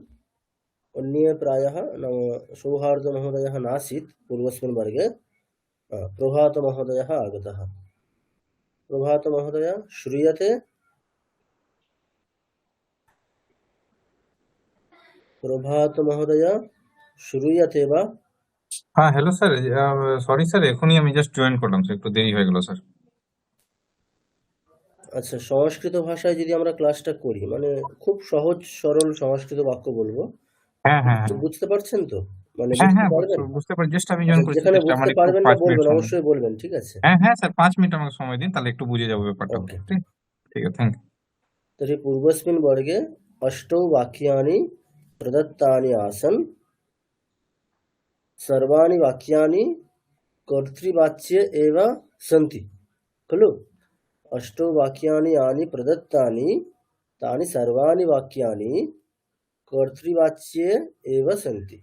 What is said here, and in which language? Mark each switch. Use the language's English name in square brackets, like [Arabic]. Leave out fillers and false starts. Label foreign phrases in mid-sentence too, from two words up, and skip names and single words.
[Sanskrit] अन्ये प्रायः सौहार्दमहोदयः नासीत् पूर्वस्मिन् वर्गे। प्रभातमहोदयः आगतः। प्रभातमहोदय, श्रूयते? प्रभातमहोदय, श्रूयते वा? [Bangla] হ্যাঁ, হ্যালো স্যার। সরি স্যার, এখনই আমি জাস্ট জয়েন করলাম স্যার, একটু দেরি হয়ে গেল স্যার। আচ্ছা, সংস্কৃত ভাষায় যদি আমরা ক্লাসটা করি, খুব সহজ সরল সংস্কৃত বাক্য বলবো। হ্যাঁ হ্যাঁ হ্যাঁ বুঝতে পারছেন তো? হ্যাঁ বুঝতে হ্যাঁ পারবেন? বুঝতে পারি, জাস্ট আমি আচ্ছা, জয়েন করেছি, যেখানে জাস্ট আমার বুঝতে একটু পারবেন না 5 মিনিট বলবেন, সময় দিন। অবশ্যই বলবেন, ঠিক আছে? হ্যাঁ হ্যাঁ স্যার, 5 মিনিট আমাকে সময় দিন, তাহলে একটু বুঝে যাবো ব্যাপারটা। ওকে। ঠিক ঠিক আছে, [English] thank you. [Sanskrit] तर्हि पूर्वस्मिन् वर्गे 8 वाक्यानि प्रदत्तानि आसन्। सर्वाणि वाक्यानि कर्तृवाच्ये एव सन्ति, खलु? 8 वाक्यानि यानि प्रदत्तानि, तानि सर्वाणि वाक्यानि कर्तृवाच्ये एव सन्ति।